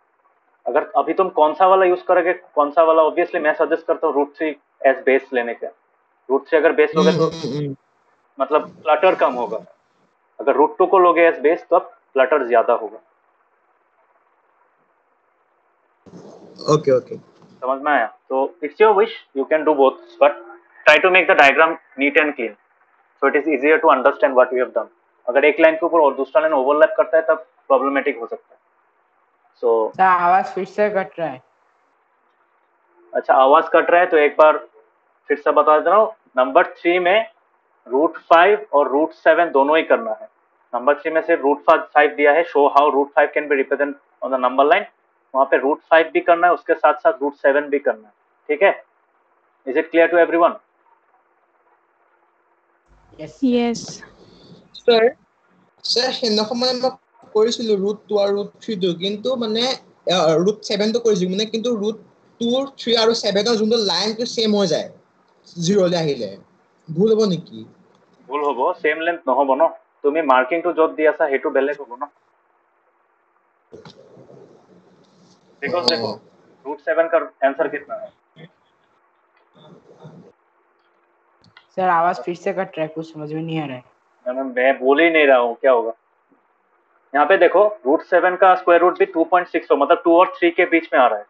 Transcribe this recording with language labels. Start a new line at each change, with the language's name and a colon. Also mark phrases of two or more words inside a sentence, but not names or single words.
Hindi: अगर अभी तुम कौन सा वाला यूज करोगे, कौन सा वाला, ऑब्वियसली मैं सजेस्ट करता हूँ √3
English: as base
Hindi: लेने का। √3 अगर बेस लोगे तो मतलब क्लटर कम होगा। अगर √2 को लोगे
English: as base
Hindi: तो अब क्लटर ज्यादा होगा।
English: OK OK.
Hindi: समझ में आया?
English: तो it's your wish, you can do both, but try to make the diagram neat and clean so it is easier to understand what you have done.
Hindi: अगर एक लाइन के ऊपर और दूसरा लाइन ओवरलैप करता है तब प्रॉब्लमेटिक हो सकता है। सो सर आवाज फिर से कट रहा है। अच्छा, आवाज कट रहा है तो एक बार फिर से बता दे रहा हूँ। नंबर 3 में √5 और √7 दोनों ही करना है। नंबर 3 में सिर्फ √5 दिया है,
English: show how √5 can be represent on the number line.
Hindi: वहां पे √5 भी करना है, उसके साथ साथ √7 भी करना है, ठीक है।
English: Is it clear to everyone? यस Yes.
Assamese: सर सर সেইদিনাখন মানে মই কৰিছিলো √2 আৰু √3 কিন্তু মানে √7 তো কৰিছিলো মানে, কিন্তু √2, 3 আৰু 7 যোনটো লাইনটো সেম হৈ যায় 0 লৈ আহিলে, ভুল হ'ব নেকি? ভুল হ'ব,
English: same length
Assamese: নহ'ব ন। তুমি মাৰ্কিংটো য'ত দি আছা সেইটো বেলেগ হ'ব ন।
Hindi: बिकॉज देखो √7 का आंसर कितना है? सर आवाज फिर से कट रहा है, कुछ समझ में नहीं आ रहा है। मैं बोल ही नहीं रहा हूँ, क्या होगा। यहाँ पे देखो √7 का
English: square root
Hindi: भी 2.6 हो, मतलब 2 और 3 के बीच में आ रहा है।